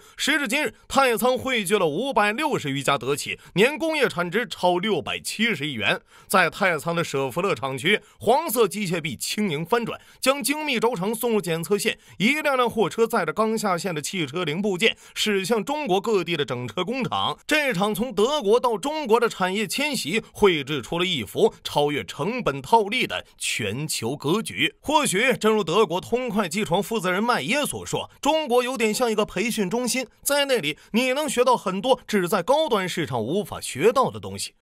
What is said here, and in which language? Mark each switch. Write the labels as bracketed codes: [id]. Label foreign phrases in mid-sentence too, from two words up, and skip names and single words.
[zh] 時至今日，太倉匯聚了560餘家德企，年工業產值超670億元。在太倉的舍弗勒廠區，黃色機械臂輕盈翻轉，將精密軸承送入檢測線，一輛輛貨車載着剛下下線的汽車零部件駛向中國各地的整車工厂。這場從德國到中國的產業遷徙繪製出了一幅超越成本套利的全球格局。或許正如德国通快機床負責人麦耶所说，中国有点像一个培训中心，在那里你能学到很多只在高端市场无法学到的东西。